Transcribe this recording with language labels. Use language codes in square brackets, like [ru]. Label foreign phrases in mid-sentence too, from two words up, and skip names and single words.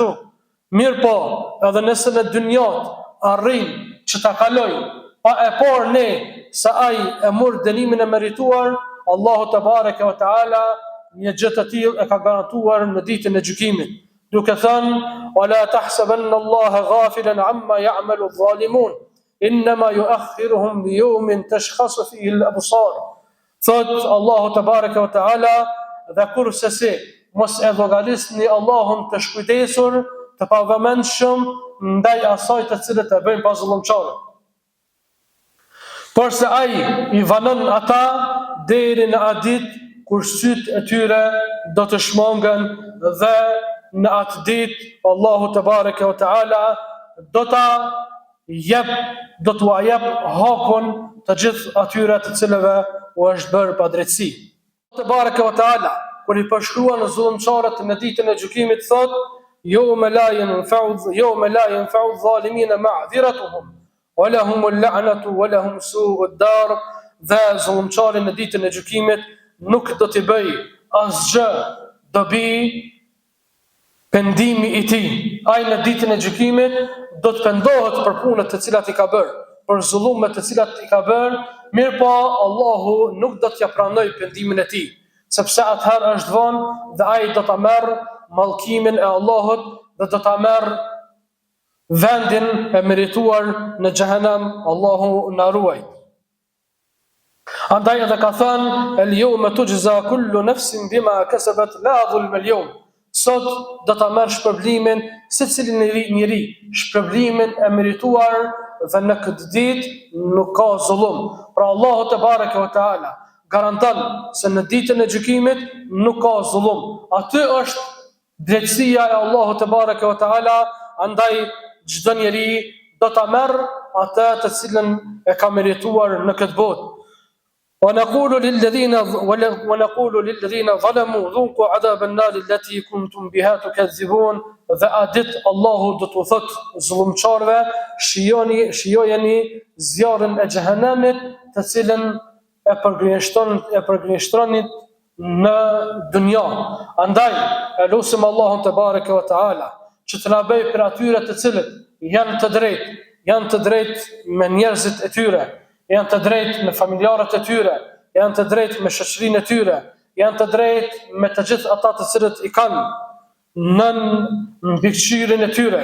[sq] Mirë po, edhe nëse në dynjat arrin që ta kaloj, pa e por ne se ai e mor dënimin e merituar, Allahu [ar] تبارك وتعالى [sq] një gjë të tillë e ka garantuar në ditën e gjykimit. Duke thënë: [ar] "ولا تحسبن الله غافلا عما يعمل الظالمون إنما يؤخرهم ليوم تشخص فيه الأبصار." [sq] Thot Allahu [ar] تبارك وتعالى, [sq] dhe kurse si mos e llogarisni Allahun të shkujdesur, të pavëmendshëm ndaj asaj të cilët e bëjnë pazullumçarët. Por se ai i vanon ata deri në atë ditë kur sytë e tyre do të shmangen dhe në atë ditë Allahu [ar] تبارك وتعالى [sq] do t'u jep hakun të gjithë atyre të cilëve u është bërë padrejtësi. [ar] تبارك وتعالى [sq] kur i përshkruan zullumçarët në ditën e gjykimit thot: [ar] يوم لا ينفع الظالمين معذرتهم ولهم اللعنة ولهم سوء الدار. [sq] Dhe zullumçari në ditën e gjykimit nuk do t'i bëj asgjë dobi pendimi i tij. Ai në ditën e gjykimit do të pendohet për punët të cilat i ka bërë, për zullumet të cilat i ka bërë, mirë po Allahu nuk do t'ja pranoj pendimin e tij, sepse atëherë është vonë dhe ai do ta merr mallkimin e Allahut dhe do ta merr vendin e merituar në xhehenem. Allahu na ruaj. Andaj edhe ka thënë [ar] اليوم تجزى كل نفس بما كسبت لا ظلم اليوم. [sq] Sot do ta merr shpërblimin secili njeri, shpërblimin e merituar dhe në këtë ditë nuk ka zullum. Pra Allahu [ar] تبارك وتعالى [sq] garanton se në ditën e gjykimit nuk ka zullum. Aty është drejtësia e Allahut [ar] تبارك وتعالى, [sq] andaj çdo njeri do ta merr atë të cilën e ka merituar në këtë botë. [ar] ونقول للذين ظلموا ذوقوا عذاب النار التي كنتم بها تكذبون. [sq] Dhe a dit Allahu do t'u thot zullumçarve, shijojeni zjarrin e xhehenemit, të cilën e përgënjeshtroni në dunja. Andaj e lutim Allahun [ar] تبارك وتعالى [sq] që të na bëj për atyre të cilët janë të drejtë me njerëzit e tyre, janë të drejtë me familjarët e tyre, janë të drejtë me shoqërinë e tyre, janë të drejtë me të gjithë ata të cilët i kanë nën mbikëqyrjen e tyre.